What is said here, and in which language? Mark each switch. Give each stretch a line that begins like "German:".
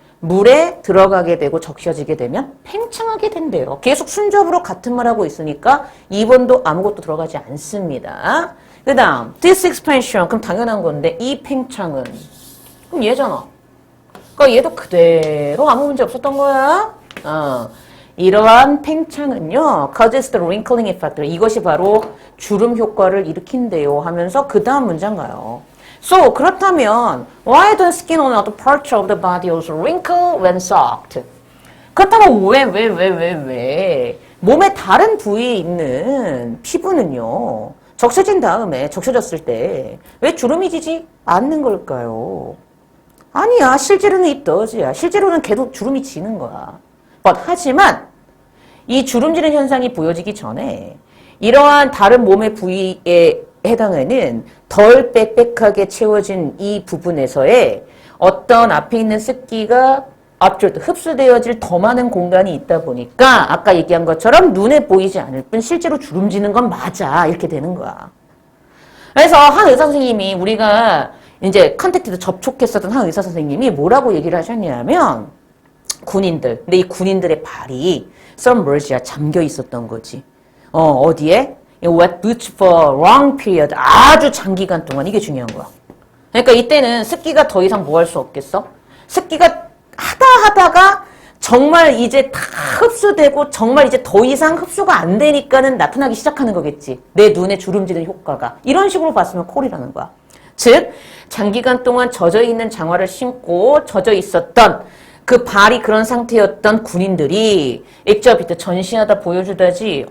Korean: 물에 들어가게 되고 적셔지게 되면 팽창하게 된대요. 계속 순접으로 같은 말 하고 있으니까 2번도 아무것도 들어가지 않습니다. 그 다음
English: this expansion
Korean: 그럼 당연한 건데 이 팽창은 그럼 얘잖아. 그러니까 얘도 그대로 아무 문제 없었던 거야. 이러한 팽창은요
English: causes the wrinkling effect.
Korean: 이것이 바로 주름 효과를 일으킨대요 하면서 그 다음 문장 가요.
English: So,
Korean: 그렇다면
English: why does skin on other parts of the body also wrinkle when soaked?
Korean: 그렇다면 왜? 몸의 다른 부위에 있는 피부는요 적셔진 다음에 적셔졌을 때 왜 주름이 지지 않는 걸까요? 아니야. 실제로는
English: it does
Korean: 야. 실제로는 걔도 주름이 지는 거야. 하지만 이 주름 지는 현상이 보여지기 전에 이러한 다른 몸의 부위에 해당하는 덜 빽빽하게 채워진 이 부분에서의 어떤 앞에 있는 습기가 absorbed, 흡수되어질 더 많은 공간이 있다 보니까 아까 얘기한 것처럼 눈에 보이지 않을 뿐 실제로 주름지는 건 맞아. 이렇게 되는 거야. 그래서 한 의사 선생님이 우리가 이제 컨택트도 접촉했었던 한 의사 선생님이 뭐라고 얘기를 하셨냐면 군인들, 근데 이 군인들의 발이 submerge야, 잠겨 있었던 거지. 어디에?
English: wet boots for long period,
Korean: 아주 장기간 동안. 이게 중요한 거야. 그러니까 이때는 습기가 더 이상 뭐 할 수 없겠어? 습기가 하다가 정말 이제 다 흡수되고 정말 이제 더 이상 흡수가 안 되니까는 나타나기 시작하는 거겠지. 내 눈에 주름지는 효과가. 이런 식으로 봤으면 콜이라는 거야. 즉, 장기간 동안 젖어 있는 장화를 신고 젖어 있었던 그 발이 그런 상태였던 군인들이 액자비트 전시하다 보여주다지.